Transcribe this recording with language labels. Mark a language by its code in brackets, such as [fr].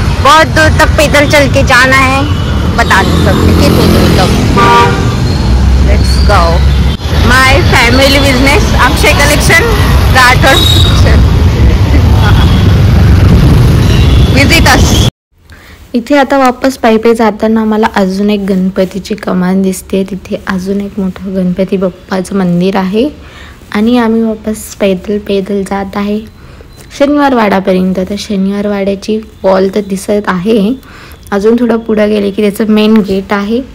[hi] बहुत दूर तक पैदल चल के जाना है, बता नहीं सकते कितनी दूर तक. [en] Let's go. My family business, Akshay Collection, Rathod. Visit us. [mr] इथे आता वापस पायी जाताना मला अजून एक गणपतीची कमान दिसते. तिथे अजून एक मोठं गणपती बाप्पाचं मंदिर आहे आणि आम्ही वापस पैदल जात आहे शनिवार वाड्यापर्यंत. तर शनिवार वाड्याची वॉल तर दिसत आहे. अजून थोडं पुढं गेले की त्याचं मेन गेट आहे.